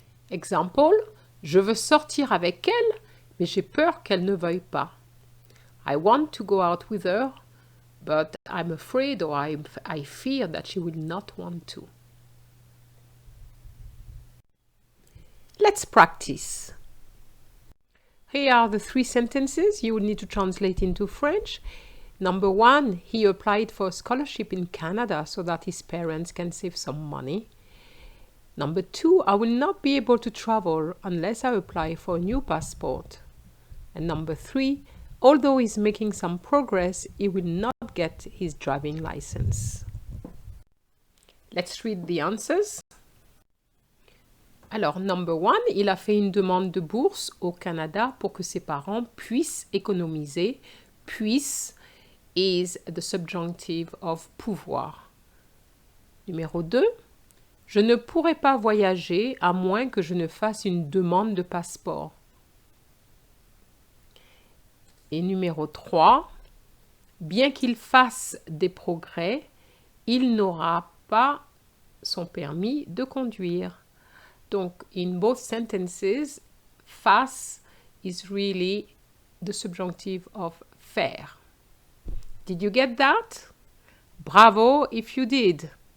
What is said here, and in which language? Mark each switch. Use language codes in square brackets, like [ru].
[en] Example, [fr] je veux sortir avec elle, mais j'ai peur qu'elle ne veuille pas. [en] I want to go out with her, but I'm afraid or I fear that she will not want to. Let's practice. Here are the 3 sentences you will need to translate into French. Number 1, he applied for a scholarship in Canada so that his parents can save some money. Number 2, I will not be able to travel unless I apply for a new passport. And number 3, although he's making some progress, he will not get his driving license. Let's read the answers. [fr] Alors, [en] number 1, [fr] il a fait une demande de bourse au Canada pour que ses parents puissent économiser. [en] Puisse is the subjunctive of pouvoir. [fr] Numéro 2, je ne pourrai pas voyager à moins que je ne fasse une demande de passeport. Et numéro 3, bien qu'il fasse des progrès, il n'aura pas son permis de conduire. Donc, [en] in both sentences, fasse is really the subjunctive of faire. Did you get that? Bravo if you did.